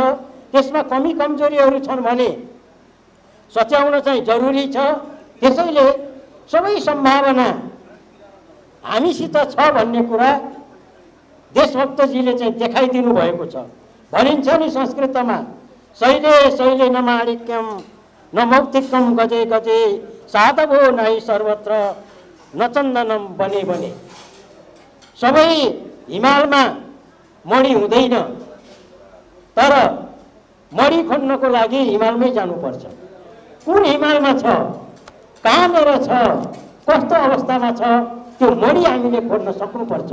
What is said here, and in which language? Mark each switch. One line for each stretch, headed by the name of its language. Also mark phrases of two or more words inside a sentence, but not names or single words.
Nepali: त्यसमा कमी कमजोरीहरू छन् भने सच्याउन चाहिँ जरुरी छ। त्यसैले सबै सम्भावना हामीसित छ भन्ने कुरा देशभक्तजीले चाहिँ देखाइदिनु भएको छ। भनिन्छ नि संस्कृतमा,
Sanskrit: शैले शैले न माणिक्यम न मौक्तिकम गजे गजे साधवो नाहि सर्वत्र न चन्दनम बने बने।
Nepali: सबै हिमालमा मणि हुँदैन, तर मणि खोज्नको लागि हिमालमै जानुपर्छ। कुन हिमालमा छ, कहाँनिर छ, कस्तो अवस्थामा छ, त्यो मणि हामीले खोज्न सक्नुपर्छ।